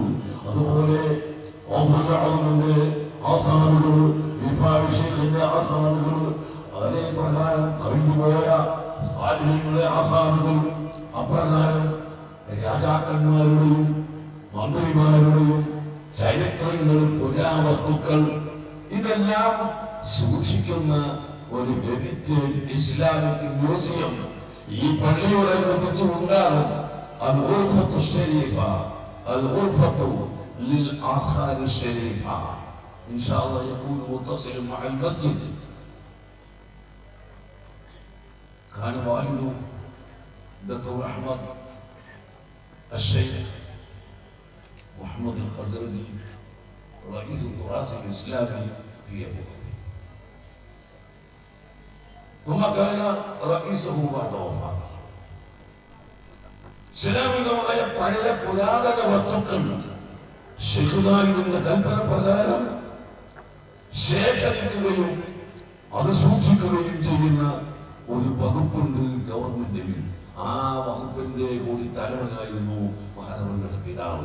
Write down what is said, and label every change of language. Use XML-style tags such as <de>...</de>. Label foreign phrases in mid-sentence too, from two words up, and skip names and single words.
<ml>അതുപോലെ ഓഫറിന്റെ ആസാനുകൾ, വിഭാഷത്തിന്റെ ആസാനുകൾ, അതേ പ്രകാരം കഴിഞ്ഞുപോയ ആലിങ്ങളുടെ ആസാനുകൾ, അപ്രകാരം രാജാക്കന്മാരുടെയും മന്ത്രിമാരുടെയും ചരിത്രങ്ങൾ, പുരാവസ്തുക്കൾ ഇതെല്ലാം സൂക്ഷിക്കുന്ന ഒരു</ml> <en>heritage Islamic museum</en> <ml>ഈ പള്ളിയോടനുബന്ധിച്ച് ഉണ്ടാകും.</ml> <ar>الغرفة الشريفة، الغرفة للآثار الشريفة إن شاء الله يكون متصل مع المسجد. كان والده دكتور أحمد الشيخ محمد الخزرجي رئيس التراث الإسلامي في أبو ظبي، ثم كان رئيسه بعد وفاته.</ar> <ml>ഇസ്ലാമികമായ പഴയ പുരാതന വസ്തുക്കൾ ശൈഖുദായിന്റെ കൽപ്പന പ്രകാരം ശേഖരിക്കുകയും അത് സൂക്ഷിക്കുകയും ചെയ്യുന്ന ഒരു വകുപ്പുണ്ട് ഗവൺമെന്റിൽ. ആ വകുപ്പിന്റെ കൂടി തലവനായിരുന്നു മഹാനവരുടെ പിതാവ്.</ml>